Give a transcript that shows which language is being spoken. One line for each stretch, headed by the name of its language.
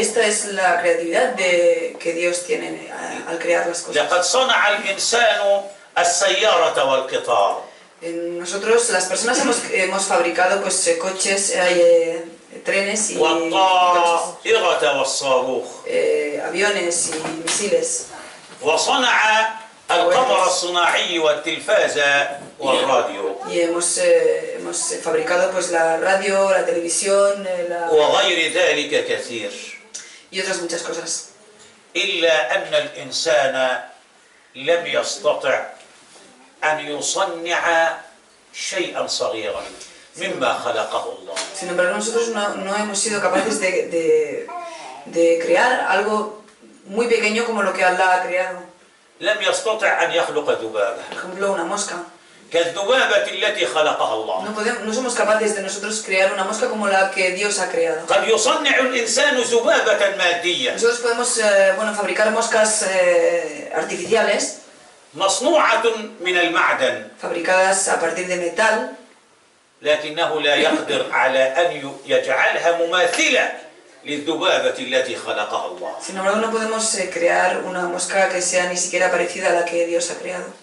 Spanish: esta es la creatividad que Dios tiene al crear las cosas.
Arabic: لقد صنع الإنسان السيارة والقطار،
Spanish: Nosotros, las personas, hemos fabricado pues, coches, trenes y coches,
Arabic: والطائرة والصاروخ،
Spanish: aviones y misiles.
Arabic: وصنع القمر الصناعي والتلفاز والراديو
Spanish: Y hemos fabricado pues, la radio, la televisión
Arabic: وغير ذلك كثير.
Spanish: y otras muchas cosas.
Arabic: إلا أن الإنسان لم يستطع أن يصنع شيئا صغيرا مما خلقه الله.
Spanish: Sin embargo, nosotros no hemos sido capaces de crear algo muy pequeño como lo que Allah ha creado.
Arabic: لم يستطع أن يخلق ذبابة
Spanish: Por ejemplo, una mosca.
Arabic: كالذبابة التي خلقها الله.
Spanish: No somos capaces de nosotros crear una mosca como la que Dios ha creado.
Arabic: قد يصنع الإنسان ذبابة مادية
Spanish: Nosotros podemos fabricar moscas artificiales,
Arabic: مصنوعة من المعدن،
Spanish: fabricadas a partir de metal,
Arabic: لكنه لا يقدر على أن يجعلها مماثلة للذبابة التي خلقها الله.
Spanish: sin embargo no podemos crear una mosca que sea ni siquiera parecida a la que Dios ha creado.